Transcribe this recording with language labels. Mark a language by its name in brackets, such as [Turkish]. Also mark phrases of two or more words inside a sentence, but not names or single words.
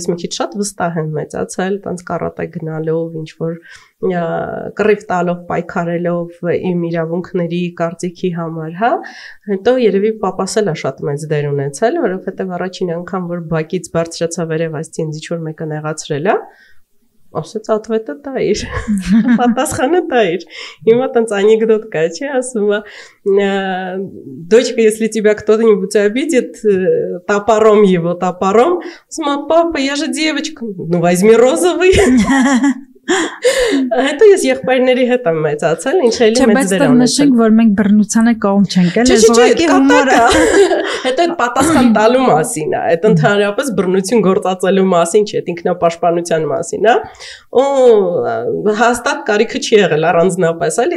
[Armenian] մի քիչ շատ վստահ եմ մեծացել տենց կարատե գնալով ինչ որ կռիվ տալով պայքարելով իմ իրավունքների կարծիքի համար հա հետո երևի պապաս էլ է շատ մեծ դեր ունեցել որովհետև առաջին անգամ որ բակից բարձրացա վերև ասեցի ինձ ինչ որ մեկը նեղացրել է ասեց ответа տայր պատասխանը տայր հիմա տենց анекдот կա չի ասում [Russian] дочка если тебя кто-нибудь обидит топором его топором [Armenian] ասում [Russian] папа я же девочка ну возьми розовый [Armenian] Հետո ես եղբայրների հետ եմ մեծացել, ինչ էլի մեծ դեր ունեցել։ Նշենք, որ մենք բռնությանը կողմ չենք, էլ ուղղակի հումորը։ Հետո այդ պատասխան տալու մասին է, այդ ընդհանրապես բռնություն գործածելու մասին չէ, այդ ինքնապաշտպանության մասին է։ Ու հաստատ կարիքը չի եղել առանձնապես, էլի